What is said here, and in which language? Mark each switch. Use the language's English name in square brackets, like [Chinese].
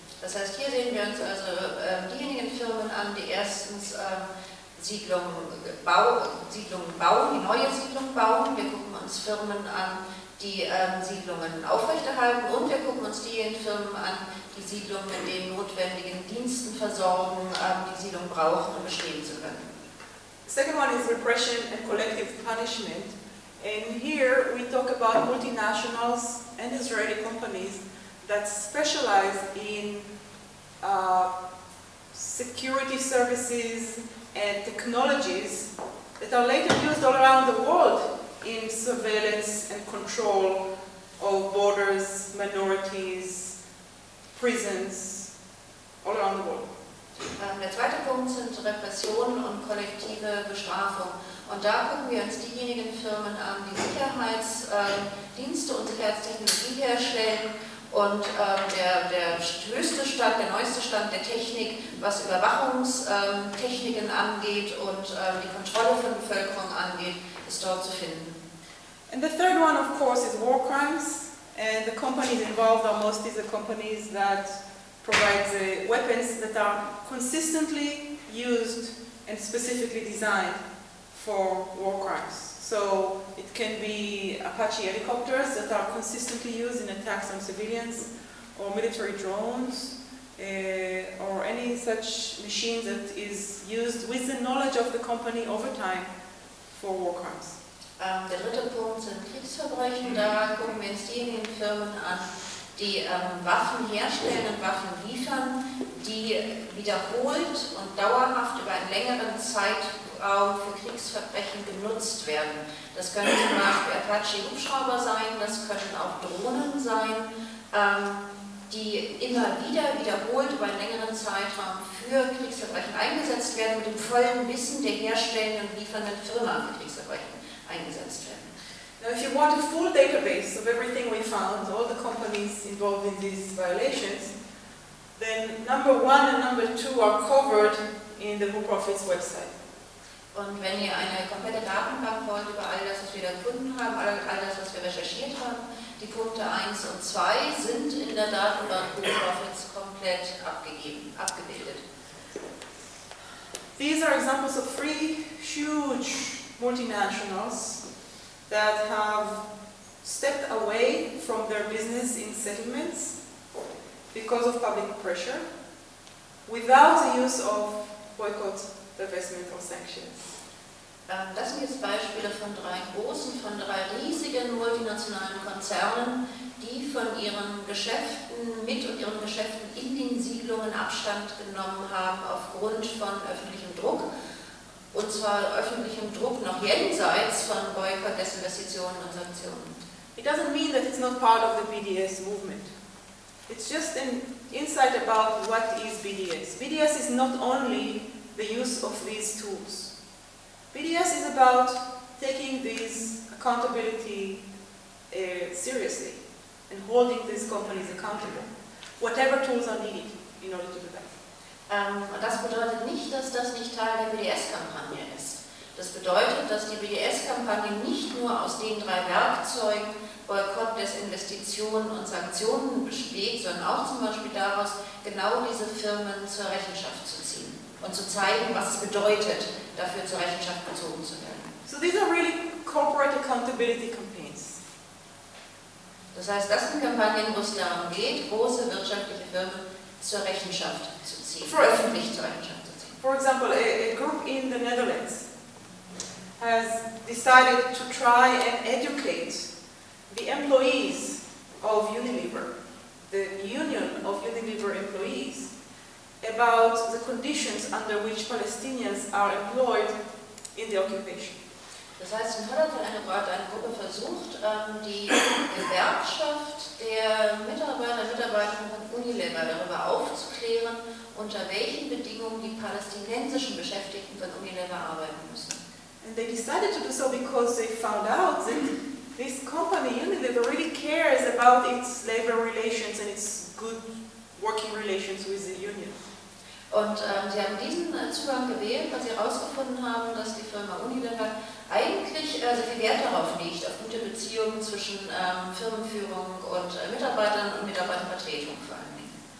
[German] Das heißt, hier sehen wir uns also diejenigen Firmen an, die erstens Siedlungen bauen, die neue Siedlungen bauen. Wir gucken uns Firmen an, die Siedlungen aufrechterhalten, und wir gucken uns diejenigen Firmen an, die Siedlungen mit den notwendigen Diensten versorgen, die Siedlungen brauchen, um bestehen zu können. [English] Second one is repression and collective punishment. And here we talk about multinationals and Israeli companies that specialize in security services and technologies that are later used all around the world in surveillance and control of borders, minorities, prisons, all around the world. [German] Der zweite Punkt sind Repression und kollektive Bestrafung. Und da gucken wir uns diejenigen Firmen an, die Sicherheitsdienste und Sicherheitstechnologie herstellen, und der neueste Stand der Technik, was Überwachungstechniken angeht und die Kontrolle von Bevölkerung angeht, ist dort zu finden. [English] And the third one, of course, is war crimes. And the companies involved are mostly the companies that provides weapons that are consistently used and specifically designed for war crimes. So it can be Apache helicopters that are consistently used in attacks on civilians, or military drones, or any such machine that is used with the knowledge of the company over time for war crimes. [German] Der dritte Punkt sind Kriegsverbrechen. Da gucken wir uns diejenigen Firmen an, die Waffen herstellen und Waffen liefern, die wiederholt und dauerhaft über einen längeren Zeitraum für Kriegsverbrechen genutzt werden. Das können zum Beispiel Apache-Hubschrauber sein, das können auch Drohnen sein, die immer wieder wiederholt über einen längeren Zeitraum für Kriegsverbrechen eingesetzt werden, mit dem vollen Wissen der herstellenden und liefernden Firma für Kriegsverbrechen. [English] Now, if you want a full database of everything we found, all the companies involved in these violations, then number one and number two are covered in the Who Profits website. [German] Und wenn ihr eine komplette Datenbank wollt über all das, was wir da gefunden haben, all das, was wir recherchiert haben, die Punkte 1 und 2 sind in der Datenbank Who Profits komplett abgebildet. [English] These are examples of three huge multinationals that have stepped away from their business in settlements because of public pressure without the use of boycott, divestment or sanctions. [German] Das sind jetzt Beispiele von drei großen, von drei riesigen multinationalen Konzernen, die von ihren Geschäften mit und ihren Geschäften in den Siedlungen Abstand genommen haben aufgrund von öffentlichem Druck. Und zwar öffentlichem Druck noch jenseits von Boykott, Desinvestitionen und Sanktionen. [English] It doesn't mean that it's not part of the BDS movement. It's just an insight about what is BDS. BDS is not only the use of these tools. BDS is about taking this accountability seriously and holding these companies accountable, whatever tools are needed in order to do that. [German] Und das bedeutet nicht, dass das nicht Teil der BDS-Kampagne ist. Das bedeutet, dass die BDS-Kampagne nicht nur aus den drei Werkzeugen Boykott, Desinvestitionen und Sanktionen besteht, sondern auch zum Beispiel daraus, genau diese Firmen zur Rechenschaft zu ziehen und zu zeigen, was es bedeutet, dafür zur Rechenschaft gezogen zu werden. [English] So these are really corporate accountability campaigns. [German] Das heißt, das sind Kampagnen, wo es darum geht, große wirtschaftliche Firmen zur Rechenschaft zu ziehen, öffentlich zur Rechenschaft zu ziehen. [English] For example, a group in the Netherlands has decided to try and educate the employees of Unilever, the union of Unilever employees, about the conditions under which Palestinians are employed in the occupation. [German] Das heißt, in Holland hat eine Gruppe versucht, die Gewerkschaft der Mitarbeiter und Mitarbeiterinnen von Unilever darüber aufzuklären, unter welchen Bedingungen die palästinensischen Beschäftigten von Unilever arbeiten müssen. [English] And they decided to do so because they found out that this company, Unilever, really cares about its labor relations and its good working relations with the union. [German] Und sie haben diesen Zugang gewählt, weil sie herausgefunden haben, dass die Firma Unilever eigentlich sehr viel Wert darauf legt, auf gute Beziehungen zwischen Firmenführung und Mitarbeitern und Mitarbeitervertretung vor allen Dingen.